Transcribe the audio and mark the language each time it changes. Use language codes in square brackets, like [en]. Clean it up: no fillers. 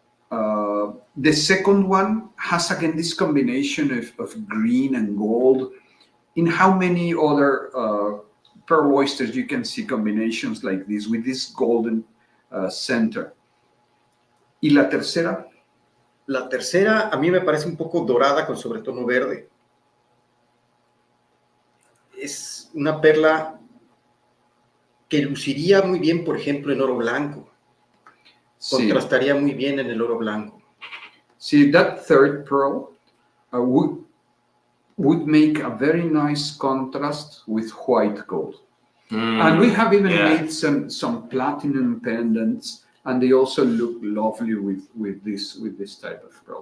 [en] The second one has again this combination of green and gold. In how many other pearl oysters you can see combinations like this with this golden center? [es] ¿Y la tercera? La tercera a mí me parece un poco dorada con sobretono verde. Es una perla que luciría muy bien, por ejemplo, en oro blanco. Contrastaría muy bien en el oro blanco. [en] See, that third pearl would make a very nice contrast with white gold. And we have even made some platinum pendants, and they also look lovely with this type of pearl.